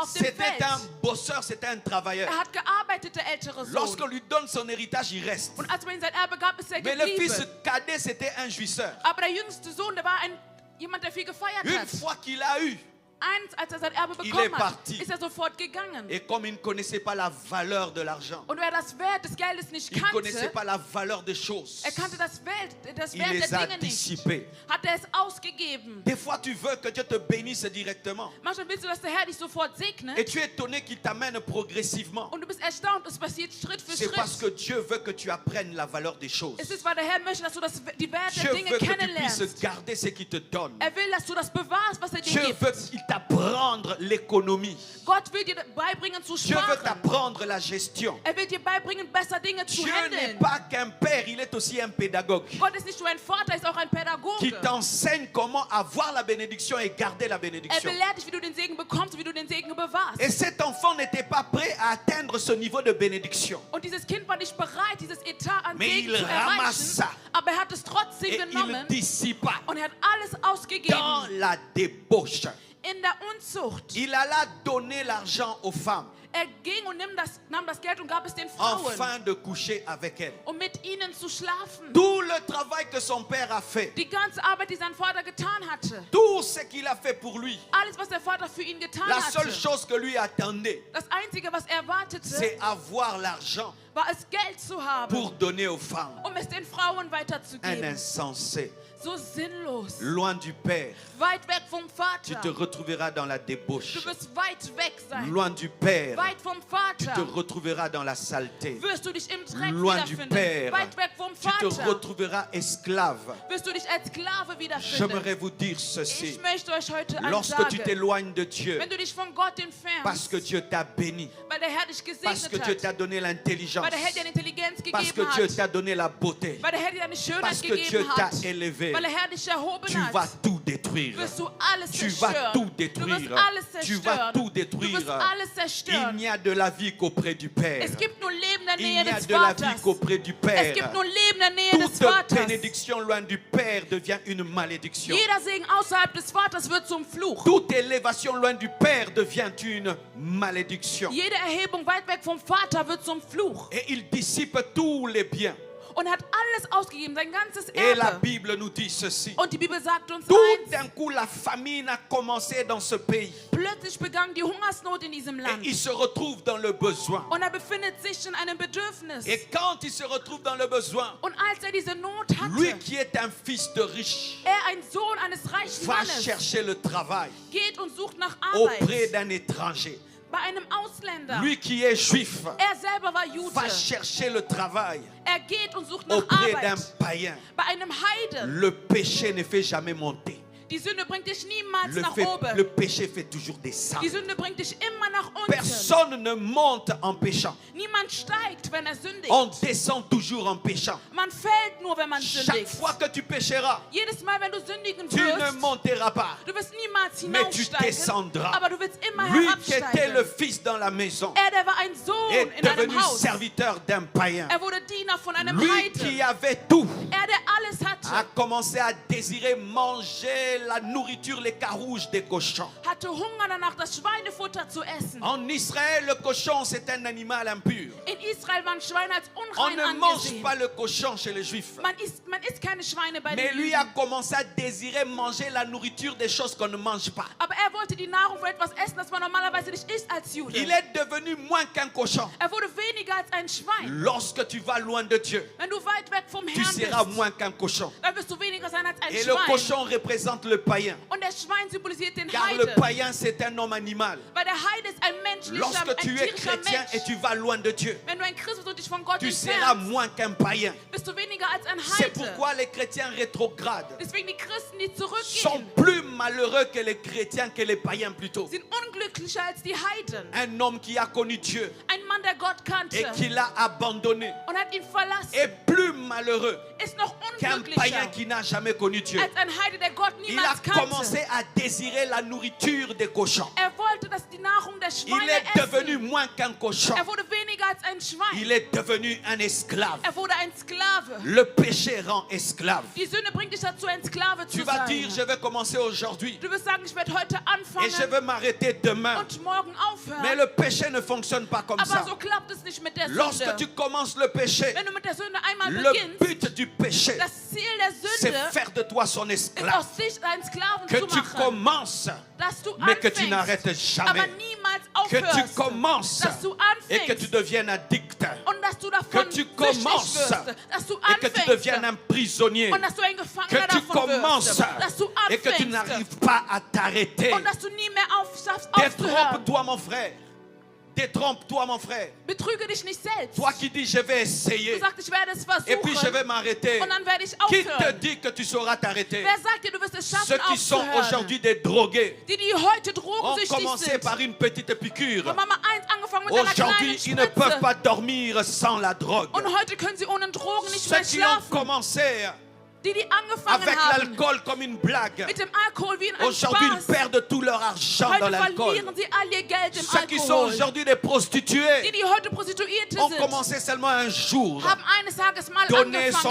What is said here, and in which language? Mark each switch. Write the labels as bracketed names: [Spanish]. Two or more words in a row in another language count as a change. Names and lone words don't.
[German] auf dem [French] C'était [German] Feld. [French] un bosseur, c'était un travailleur. [German] Er hat gearbeitet, der ältere [French] Lorsqu'on [German] Sohn. [French] lui donne son héritage, il reste. [German] Und als man ihm sein Erbe gab, ist er [French] Mais le fils [German] geblieben. [French] cadet, c'était un jouisseur. [German] Aber der jüngste Sohn, der war jemand, der viel gefeiert [French] Une [German] hat. [French] fois qu'il a eu, [German] Als er sein Erbe [French] Il [German] bekommen [French] est [German] hat, [French] parti. [German] ist er sofort gegangen. [French] et comme il ne connaissait pas la valeur de l'argent, [German] Und wer das Wert des Geldes nicht [French] il ne connaissait [German] kannte, [French] pas la valeur des choses, [German] er kannte das [French] il [German] Wert [French] les [German] der [French] a [German] Dinge nicht, [French] dissipés. [German] hat er es ausgegeben. [French] Des fois, tu veux que Dieu te bénisse directement. [German] Manchmal willst du, dass der Herr dich sofort segnet. [French] Et tu es étonné qu'il t'amène progressivement. [German] Und du bist erstaunt, es passiert Schritt für [French] C'est parce que [German] Schritt. [French] Dieu veut que tu apprennes la valeur des choses. [German] Es ist, weil der Herr möchte, dass du die Werte [French] Dieu [German] der Dinge [French] veut que tu [German] kennenlernst. [French] puisses garder ce qu'il te donne. [German] Er will, dass du das bewahrst, was er dir [French] Dieu [German] gibt. [French] veut qu'il t'apprendre l'économie. [German] Gott will dir beibringen zu [French] Dieu veut [German] sparen. [French] t'apprendre la gestion. [German] Er will dir beibringen, besser Dinge zu [French] Dieu n'est [German] handeln. [French] pas qu'un père, il est aussi un pédagogue [German] Gott ist nicht nur ein Vater, er ist auch ein [French] qui [German] Pädagoge. [French] t'enseigne comment avoir la bénédiction et garder la [German] Er [French] bénédiction. [German] belehrt dich, wie du den Segen bekommst und wie du den Segen bewahrst. [French] Et cet enfant n'était pas prêt à atteindre ce niveau de bénédiction. [German] Und dieses Kind war nicht bereit, dieses Etat an [French] Mais [German] Segen [French] il [German] zu erreichen, [French] ramassa. [German] aber er hat es trotzdem [French] Et il [German] genommen [French] dissipa [German] und er hat alles ausgegeben [French] dans la débauche. [German] in der Unzucht. [French] Il alla donner l'argent aux femmes [German] Er ging und nahm das Geld und gab es den Frauen, [French] afin de coucher avec elles. [German] um mit ihnen zu schlafen. [French] Tout le travail que son père a fait, [German] Die ganze Arbeit, die sein Vater getan hatte, [French] tout ce qu'il a fait pour lui, [German] alles, was der Vater für ihn getan [French] la seule [German] hatte, [French] chose que lui attendait, [German] das Einzige, was er wartete, [French] c'est avoir l'argent [German] war es, Geld zu haben, [French] pour donner aux femmes. [German] um es den Frauen [French] Un [German] weiterzugeben. [French] insensé, [German] So sinnlos. [French] loin du Père, [German] Weit weg vom [French] tu [German] Vater. [French] te retrouveras dans la débauche. [German] Du wirst weit weg sein. [French] Loin du Père, [German] Weit vom [French] tu te [German] Vater. [French] retrouveras dans la saleté. [German] Wirst du dich im Dreck [French] Loin du [German] wiederfinden. [French] Père, [German] Weit weg vom [French] tu te [German] Vater. [French] retrouveras esclave. [German] Wirst du dich als Sklave [French] J'aimerais [German] wiederfinden. [French] vous dire [German] Ich [French] ceci. [German] möchte euch heute eins [French] Lorsque tu [German] sagen. [French] t'éloignes de Dieu, [German] Wenn du dich von Gott [French] parce [German] entfernst, [French] que Dieu t'a béni, [German] weil der Herr dich [French] parce que [German] gesegnet [French] Dieu [German] hat, [French] t'a donné l'intelligence, [German] weil der Herr dir eine Intelligenz [French] parce que [German] gegeben [French] Dieu [German] hat, [French] t'a donné la beauté, [German] weil der Herr dir eine [French] parce [German] Schönheit [French] que Dieu [German] gegeben [French] t'a [German] hat, [French] élevé, [German] weil der Herr dich erhoben [French] tu vas [German] hat, [French] tout détruire. [German] wirst du alles [French] Tu vas [German] zerstören. [French] tout [German] Du wirst [French] détruire. [German] alles [French] Tu vas [German] zerstören. [French] tout [German] Du wirst [French] détruire. [German] alles [French] Il [German] zerstören. [French] n'y a de la vie qu'auprès du Père. [German] Es gibt nur Leben in der [French] Il [German] Nähe [French] n'y a [German] des [French] de la vie [German] Vaters. [French] qu'auprès du [German] Es [French] Père. [German] gibt nur Leben in der Nähe des [French] Toute [German] Vaters. [French] bénédiction loin du Père devient une malédiction. [German] Jeder Segen außerhalb des Vaters wird zum Fluch. [French] Toute élévation loin du Père devient une malédiction. [German] Jede Erhebung weit weg vom Vater wird zum Fluch. [French] Et il dissipe tous les biens. [German] Und er hat alles ausgegeben, sein ganzes [French] Et la [German] Erbe. [French] Bible nous dit ceci. [German] Und die Bibel sagt uns [French] Tout [German] eins: [French] d'un coup, la famine a commencé dans ce pays. [German] plötzlich begann die Hungersnot in diesem [French] Et [German] Land. [French] il se retrouve dans le besoin. [German] Und er befindet sich in einem Bedürfnis. [French] Et quand il se retrouve dans le besoin, [German] Und als er diese Not [French] lui [German] hatte, [French] qui est un fils de riche, [German] ein Sohn eines reichen [French] va [German] Mannes, [French] chercher le travail [German] geht und sucht nach [French] auprès [German] Arbeit [French] d'un étranger. [German] bei einem Ausländer. [French] Lui qui est juif [German] Er selber war Jude. [French] va chercher le travail [German] Er geht und sucht nach [French] auprès d'un [German] Arbeit [French] païen. [German] bei einem Heiden. [French] Le péché ne fait jamais monter. [German] Die Sünde bringt dich niemals nach oben. [French] Le péché fait toujours descendre. [German] Die Sünde bringt dich immer nach unten. [French] Personne ne monte en péchant. [German] Niemand steigt, wenn er sündigt. [French] On descend toujours en péchant. [German] Man fällt nur, wenn man [French] Chaque [German] sündigt. [French] fois que tu pécheras, [German] Jedes Mal, wenn du sündigen [French] tu ne [German] wirst, [French] monteras pas. [German] du wirst niemals [French] Mais tu [German] hinaufsteigen, [French] descendras. [German] aber du willst immer [French] Lui qui était le [German] herabsteigen. [French] fils dans la maison [German] Er, der war ein Sohn [French] est [German] in einem [French] devenu [German] Haus. [French] serviteur d'un païen. [German] Er wurde Diener von einem [French] Lui [German] Heiden. [French] qui avait tout [German] Er, der alles [French] a [German] hatte, [French] commencé à désirer manger la nourriture, les carouges des cochons. [German] hatte Hunger danach, das Schweinefutter zu essen. [French] En Israël, le cochon, c'est un animal impur. [German] In Israel waren Schweine als [French] On [German] unrein [French] ne mange [German] angesehen. [French] pas le cochon chez les Juifs. [German] Man isst keine Schweine bei [French] Mais [German] den [French] lui a [German] Juden. [French] commencé à désirer manger la nourriture des choses qu'on ne mange pas. [German] Aber er wollte die Nahrung von etwas essen, das man normalerweise nicht isst als Jude. [French] Il est devenu moins qu'un cochon. [German] Er wurde weniger als ein Schwein. [French] Lorsque tu vas loin de Dieu, [German] Wenn du weit weg vom [French] tu [German] Herrn [French] seras [German] bist, [French] moins qu'un cochon. [German] dann wirst du weniger sein als ein [French] Et le [German] Schwein. [French] cochon représente le païen. [German] Und der Schwein symbolisiert den [French] Car le [German] Heide. [French] païen, c'est un homme animal. [German] Weil der Heide ist ein menschlicher, [French] Lorsque [German] ein [French] tu es [German] tierischer [French] chrétien et [German] Mensch. [French] tu vas loin de Dieu, [German] Wenn du ein Christ bist und dich von Gott [French] tu seras [German] entfernst, [French] moins qu'un païen. [German] bist du weniger als ein [French] C'est [German] Heide. [French] pourquoi les chrétiens rétrogrades [German] Deswegen die Christen, die [French] sont [German] zurückgehen, [French] plus malheureux que les chrétiens, que les païens plutôt. [German] sind unglücklicher als die Heiden. [French] Un homme qui a connu Dieu [German] Ein Mann, der Gott kannte [French] et qui l'a abandonné [German] und hat ihn verlassen, [French] est plus malheureux [German] ist noch [French] qu'un [German] unglücklicher [French] païen qui n'a jamais connu Dieu. [German] als ein Heide, der Gott [French] Il a [German] niemals kannte. [French] commencé à désirer la nourriture des cochons. [German] Er wollte, dass die Nahrung der [French] Il [German] Schweine [French] est devenu [German] essen. [French] moins qu'un cochon. [German] Er wurde weniger als ein Schwein. [French] Il est devenu un esclave. [German] Er wurde ein Sklave. [French] Le péché rend esclave. [German] Die Sünde bringt dich dazu, ein Sklave zu [French] Tu vas [German] sein. [French] dire, je vais commencer aujourd'hui [German] Du wirst sagen, ich werde heute [French] et je [German] anfangen [French] vais m'arrêter demain. [German] und morgen aufhören. [French] Mais le péché ne fonctionne pas comme [German] Aber [French] ça. [German] so klappt es nicht mit der [French] Lorsque [German] Sünde. [French] tu commences le péché, [German] Wenn du mit der Sünde einmal [French] le [German] beginnst, [French] but du péché, [German] das Ziel der [French] c'est [German] Sünde [French] faire de toi son [German] ist [French] esclave. [German] aus dich einen Sklaven [French] Que [German] zu [French] tu [German] machen. [French] commences, [German] Dass du [French] mais que tu [German] anfängst, [French] n'arrêtes [German] aber [French] jamais. [German] niemals [French] Que tu [German] aufhörst. [French] commences [German] Dass du [French] et que tu [German] anfängst [French] deviennes addict. [German] und dass du davon [French] Que tu [German] süchtig [French] commences [German] wirst. Dass du [French] et que tu deviennes [German] anfängst [French] un prisonnier. [German] und dass du ein [French] Que [German] Gefangener [French] tu [German] davon [French] commences [German] wirst. Dass du [French] et que tu [German] anfängst [French] n'arrives pas à t'arrêter. [German] und dass du nie mehr schaffst aufzuhören. [French] Détrompe-toi, mon frère. Détrompe-toi, mon frère. [German] Betrüge dich nicht selbst. [French] Toi qui dis, je vais [German] Du [French] essayer [German] sagst, ich werde es [French] et puis je vais [German] versuchen [French] m'arrêter. [German] und dann werde ich [French] Qui te [German] aufhören. [French] dit que tu sauras t'arrêter? [German] Wer sagt dir, du wirst es [French] Ceux [German] schaffen [French] qui sont [German] aufzuhören? [French] aujourd'hui des drogués [German] Die heute [French] ont [German] drogensüchtig [French] commencé [German] sind. [French] par une petite piqûre. [German] Und Mama 1 angefangen mit einer [French] Aujourd'hui, [German] kleinen [French] ils ne peuvent [German] Spritze. [French] pas dormir sans la drogue. [German] Und heute können sie ohne Drogen nicht [French] Ceux [German] mehr [French] qui ont [German] schlafen. [French] commencé [German] Die angefangen [French] avec [German] haben [French] l'alcool comme une blague, [German] mit dem Alkohol wie ein [French] aujourd'hui ils [German] Spaß. [French] perdent tout leur argent dans [German] Heute [French] l'alcool. [German] verlieren sie all ihr Geld im [French] Ceux qui sont [German] Alkohol. [French] aujourd'hui des prostituées [German] Die heute Prostituierte [French] ont [German] sind, [French] commencé seulement un jour [German] haben eines Tages mal [French] donner son